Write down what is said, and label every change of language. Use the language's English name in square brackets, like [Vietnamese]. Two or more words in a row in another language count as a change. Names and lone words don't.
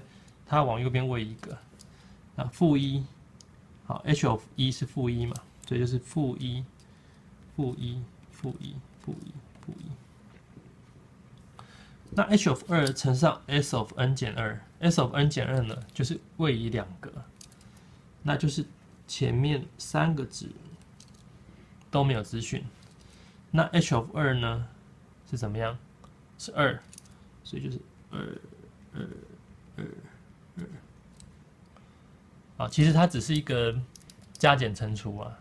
[Chinese] 它往右邊位移一格，啊，負1，好 ， [English] h of 1 [Chinese] 是負1嘛，所以就是負1，負1，負1，負1，負1。那 [English] h of 2 [Chinese] 乘上 [English] s of n [Chinese] 減2， [English] s of n [Chinese] 減2呢，就是位移2格，那就是前面3個值都沒有資訊。那 [English] h of 2 [Chinese] 呢是怎麼樣？是2，所以就是2。好，其實它只是一個加減乘除啊。